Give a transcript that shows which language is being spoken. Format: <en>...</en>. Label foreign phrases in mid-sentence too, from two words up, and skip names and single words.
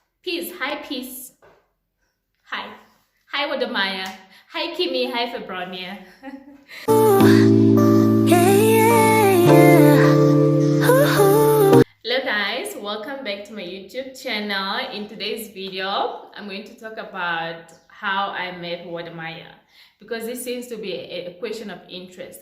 <en>Peace. Hi, peace. Hi. Hi, Wode Maya. Hi, Kimmy. Hi, Febronia. Hello guys, welcome back to my YouTube channel. In today's video, I'm going to talk about how I met Wode Maya, because this seems to be a question of interest.</en>